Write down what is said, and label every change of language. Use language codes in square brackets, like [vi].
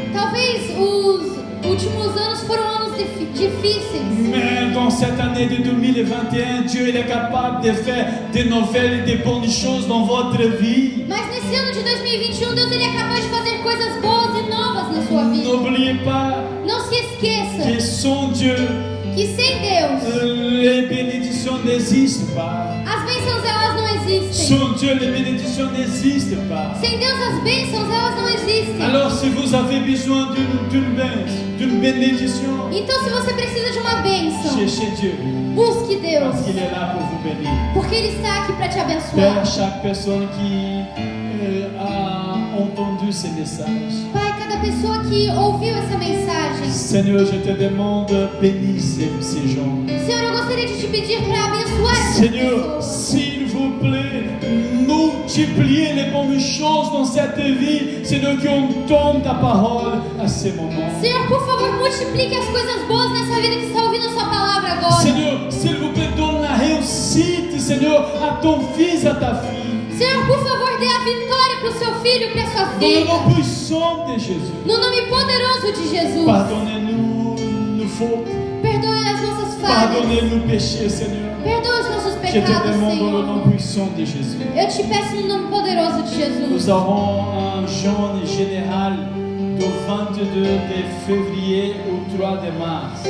[pt] Talvez os últimos anos foram anos difíceis. [fr] mais dans cette année de 2021, Dieu il est capable de faire de nouvelles et de bonnes choses dans votre vie. [pt] Mas nesse ano de 2021, Deus ele é capaz de fazer coisas boas e novas na sua vida. [fr] N'oubliez pas [pt] Não se esqueça [fr] que sans Dieu, [pt] que sem Deus, [fr] les bénédictions n'existent pas. [pt] as bênçãos elas não existem. [fr] Sans Dieu, les bénédictions n'existent pas. [pt] Sem Deus, as bênçãos elas não existem. [fr] Alors si vous avez besoin d'une bénédiction, [pt] Então, se você precisa de uma bênção, [fr] cherchez Dieu, [pt] busque Deus, [fr] parce qu'il est là pour vous bénir. [pt] porque Ele está aqui para te [fr] Père, [pt] abençoar. [fr] chaque personne qui a entendu ces messages, [pt] Pai, cada pessoa que ouviu essa mensagem, [fr] Seigneur, je te demande, bénis ces gens. [pt] Senhor, eu gostaria de te pedir para abençoar essas [fr] Seigneur, [pt] pessoas. [fr] s'il vous plaît, multipliez les bonnes choses dans cette vie, Seigneur, qui entendent ta parole à ces moments. [pt] Senhor, por favor, multiplique as coisas boas nessa vida que está ouvindo a sua palavra agora. [fr] Seigneur, s'il vous plaît, donne la réussite, Seigneur, à ton fils, à ta fille. [pt] Senhor, por favor, dê a vitória para o seu filho, para a sua [fr] Dans le [pt] filha. [fr] nom puissant de Jésus. [pt] No nome poderoso de Jesus. [fr] Pardonnez-nous nos fautes. [pt] Perdoe as nossas falhas. [fr] Pardonnez nos péchés, Seigneur. [pt] Perdoe os nossos [fr] Je te [pt] pecados, [fr] demande dans le [pt] Senhor. [fr] nom puissant de Jésus. [pt] Eu te peço no nome poderoso de Jesus. [fr] Nous avons un jeûne général du 22 de février au 3 de mars.